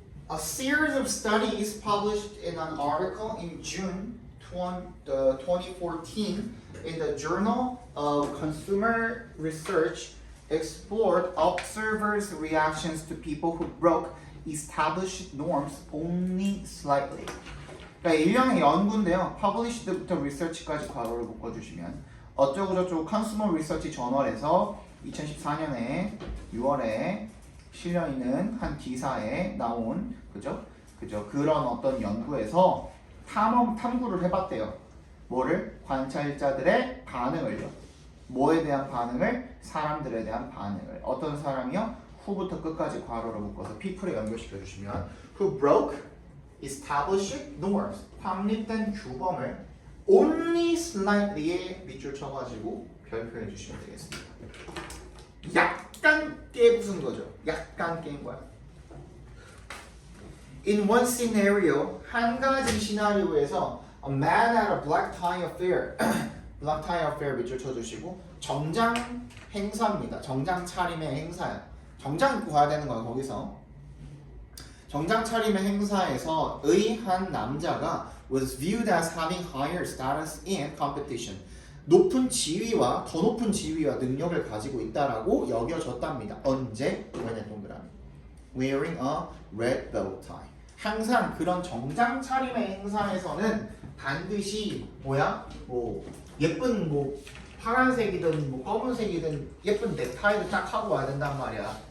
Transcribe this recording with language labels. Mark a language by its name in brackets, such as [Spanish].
[English] A series of studies published in an article in June 2014 in the Journal of Consumer Research explored observers' reactions to people who broke established norms only slightly. [Korean] 그러니까 일련의 연구인데요. Published부터 research까지 괄호를 묶어주시면 어쩌고저쩌고 Consumer Research 저널에서 2014년에 6월에 실려있는 한 기사에 나온 그죠? 그런 어떤 연구에서 탐구를 해봤대요. 뭐를? 관찰자들의 반응을요. 뭐에 대한 반응을? 사람들에 대한 반응을. 어떤 사람이요? 후부터 끝까지 괄호로 묶어서 people에 연결시켜 주시면 [English] who broke established norms. [Korean] 확립된 규범을 [English] only slightly [Korean] 에 밑줄 쳐가지고 별표해 주시면 되겠습니다. 약간 깨부순 거죠. 약간 깬 거야. [English] In one scenario, [Korean] 한 가지 시나리오에서 [English] a man at a black tie affair, black tie affair [Korean] 밑줄 쳐주시고 정장 행사입니다. 정장 차림의 행사야. 정장 입고 가야 되는 거야 거기서. 정장 차림의 행사에서의 한 남자가 [English] was viewed as having higher status in competition. [Korean] 높은 지위와 더 높은 지위와 능력을 가지고 있다라고 여겨졌답니다. 언제? [English] when [Korean] 동그라미. [English] Wearing a red bow tie. [Korean] 항상 그런 정장 차림의 행사에서는 반드시 뭐야? 뭐 예쁜 뭐 파란색이든 뭐 검은색이든 예쁜 넥타이를 딱 하고 와야 된단 말이야.